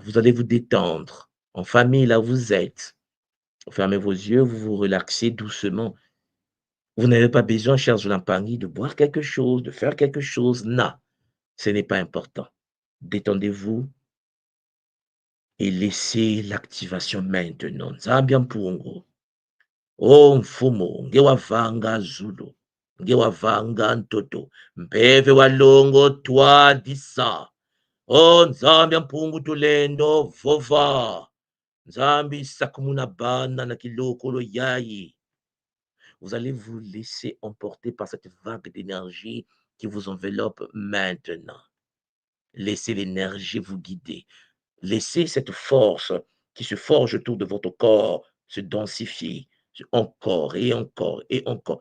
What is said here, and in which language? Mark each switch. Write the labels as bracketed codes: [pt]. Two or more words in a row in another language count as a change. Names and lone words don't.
[fr] Vous allez vous détendre. En famille, là où vous êtes. Vous fermez vos yeux, vous vous relaxez doucement. Vous n'avez pas besoin, cher Zolampangui, de boire quelque chose, de faire quelque chose. Non, ce n'est pas important. Détendez-vous et laissez l'activation maintenant. [kg] Nzambi Mpungu. Oh mfumo, ngewavanga Zulu, ngewavanga Ntoto, Mpeve walongo twadisa. Oh Nzambi mpungu tulendo vova. Nzambi sakumuna bana na kilokolo yayi. [fr] Vous allez vous laisser emporter par cette vague d'énergie qui vous enveloppe maintenant. Laissez l'énergie vous guider. Laissez cette force qui se forge autour de votre corps se densifier encore et encore et encore.